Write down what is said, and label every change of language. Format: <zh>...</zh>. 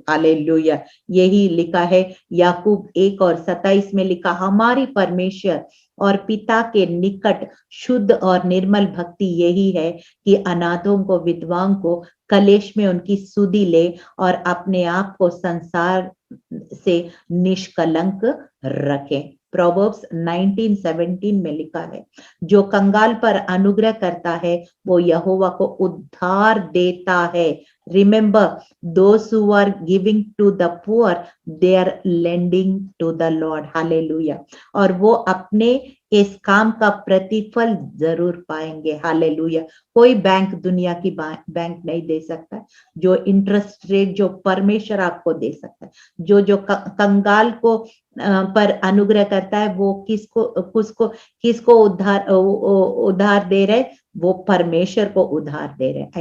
<hi>Hallelujah, यही लिखा है याकूब 1 और 27 में लिखा, हमारी परमेश्वर और पिता के निकट शुद्ध और निर्मल भक्ति यही है कि अनाथों को, विधवाओं को, कलेश में उनकी सुधि ले और अपने आप को संसार से निष्कलंक रखे। प्रोवर्ब्स 19:17 में लिखा है, जो कंगाल पर अनुग्रह करता है वो यहोवा को उद्धार देता है।</hi> <en>Remember, those who are giving to the poor, they are lending to the Lord. Hallelujah.</en> <hi>और वो अपने इस काम का प्रतिफल जरूर पाएंगे। हालेलुया। कोई बैंक दुनिया की बैंक नहीं दे सकता जो इंटरेस्ट रेट जो परमेश्वर आपको दे सकता है। जो कंगाल को पर अनुग्रह करता है वो किसको उधार दे रहे, वो परमेश्वर को उधार दे रहे।</hi>